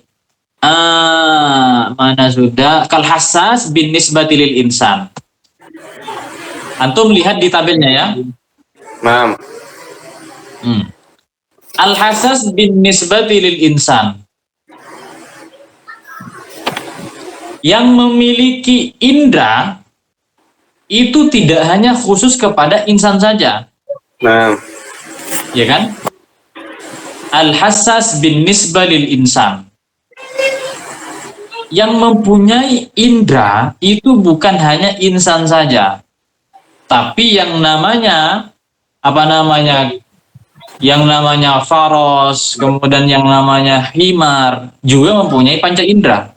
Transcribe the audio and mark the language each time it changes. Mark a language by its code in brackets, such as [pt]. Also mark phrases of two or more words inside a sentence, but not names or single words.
[id] mana sudah, [ar] كالحسّاس بالنسبة للإنسان. [id] Antum lihat di tabelnya ya. nah, [ar] الحسّاس بالنسبة للإنسان. [id] Yang memiliki indera itu tidak hanya khusus kepada insan saja, Nah, ya kan? [ar] الحسّاس بالنسبة للإنسان. [id] Yang mempunyai indera itu bukan hanya insan saja, tapi yang namanya yang namanya faros, kemudian yang namanya himar juga mempunyai panca indera.